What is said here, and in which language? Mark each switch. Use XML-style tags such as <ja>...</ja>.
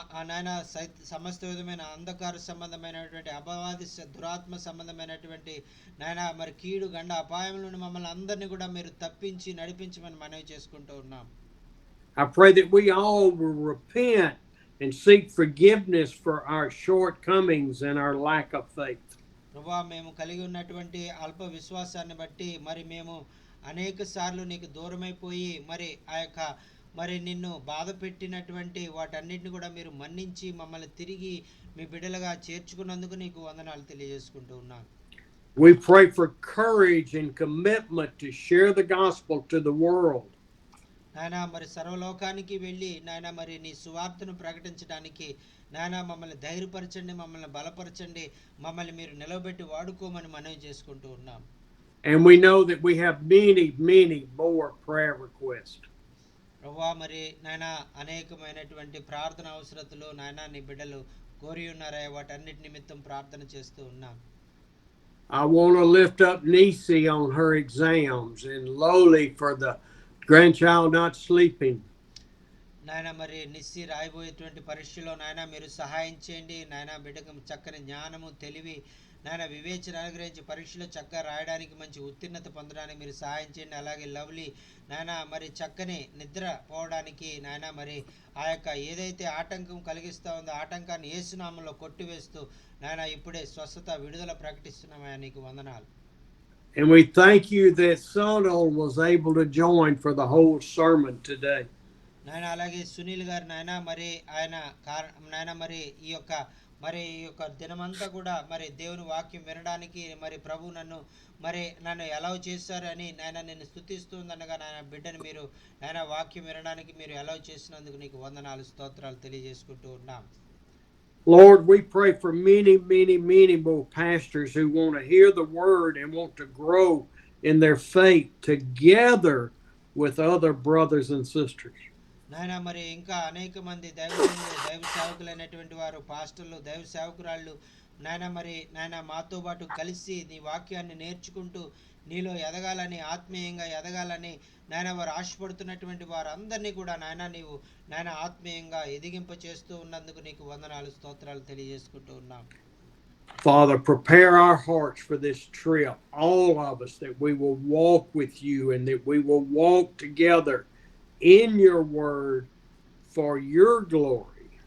<te>నాయన సమస్త విధమైన అంధకార సంబంధమైనటువంటి అపవాది దురాత్మ సంబంధమైనటువంటి నాయన మరి కీడు గండ అపాయం నుండి మమ్మల్ని అందరినీ కూడా మీరు తప్పించి నడిపించమని మనవి చేసుకుంటూ ఉన్నాం.</te> <en>I pray that we all will repent and seek forgiveness for our shortcomings and our lack of faith.</en> <te>ప్రభువా, మేము కలిగి ఉన్నటువంటి అల్ప విశ్వాసాన్ని బట్టి మరి మేము అనేక సార్లు నీకు దూరమైపోయి మరి ఆ యొక్క మరి నిన్ను బాధ పెట్టినటువంటి వాటన్నిటిని కూడా మీరు మన్నించి మమ్మల్ని తిరిగి మీ బిడ్డలుగా చేర్చుకున్నందుకు నీకు వందనాలు తెలియజేసుకుంటూ ఉన్నాను.</te> <en>We pray for courage and commitment to share the gospel to the world.</en> <te>నాయన మరి సర్వలోకానికి వెళ్ళి నాయన మరి నీ సువార్తను ప్రకటించడానికి నాయన మమ్మల్ని ధైర్యపరచండి, మమ్మల్ని బలపరచండి, మమ్మల్ని మీరు నిలబెట్టి వాడుకోమని మనవి చేసుకుంటూ ఉన్నాం.</te> <en>And we know that we have many more prayer requests.</en> <te>ప్రభువా, మరి నాయన అనేకమైనటువంటి ప్రార్థన అవసరతలు నాయన నీ బిడ్డలు కోరి ఉన్నారా, వాటన్నిటి నిమిత్తం ప్రార్థన చేస్తూ ఉన్నాం.</te> <en>I want to lift up Nisi on her exams and Loli for the grandchild not sleeping.</en> <te>నాయన మరి నిస్సి రాయబోయేటువంటి పరీక్షలో నాయన మీరు సహాయం చేయండి. నాయన బిడ్డకు చక్కని జ్ఞానము తెలివి నాయన వివేచన అనుగ్రహించి పరీక్షలో చక్కగా రాయడానికి మంచి ఉత్తీర్ణత పొందడానికి మీరు సహాయం చేయండి. అలాగే లవ్లీ నాయన మరి చక్కని నిద్ర పోవడానికి నాయన మరి ఆ యొక్క ఏదైతే ఆటంకం కలిగిస్తూ ఉందో ఆటంకాన్ని యేసునామంలో కొట్టివేస్తూ నాయన ఇప్పుడే స్వస్థత విడుదల ప్రకటిస్తున్నామయ్యా, నీకు వందనాలు.</te> <en>And we thank you that Sonal was able to join for the whole sermon today.</en> <te>నాయన అలాగే సునీల్ గారు నాయన మరి ఆయన నాయన మరి ఈ యొక్క మరి ఈ యొక్క దినమంతా కూడా మరి దేవుని వాక్యం వినడానికి మరి ప్రభు నన్ను ఎలవ్ చేశారు అని నాయన నేను స్తుతిస్తుందనగా నాయన బిడ్డను మీరు నాయన వాక్యం వినడానికి మీరు ఎలవ్ చేసినందుకు నీకు వందనాలు స్తోత్రాలు తెలియజేసుకుంటూ ఉన్నాం.</te> <en>Lord, we pray for many, many, many more pastors who want to hear the word and want to grow in their faith together with other brothers and sisters.</en> <te>నాయన మరి ఇంకా అనేక మంది దైవ సేవకులైనటువంటి వారు, పాస్టర్లు, దైవ సేవకురాళ్ళు నాయన మాతో పాటు కలిసి నీ వాక్యాన్ని నేర్చుకుంటూ నీలో ఎదగాలని, ఆత్మీయంగా ఎదగాలని నాయన వారు ఆశపడుతున్నటువంటి వారందరినీ కూడా నాయన నీవు నాయన ఆత్మీయంగా ఎదిగింప చేస్తూ ఉన్నందుకు నీకు వందనాలు స్తోత్రాలు తెలియజేసుకుంటూ ఉన్నాం.</te> <en>Father, prepare our hearts for this trip, all of us, that we will walk with you and that we will walk together in your word for your glory.</en>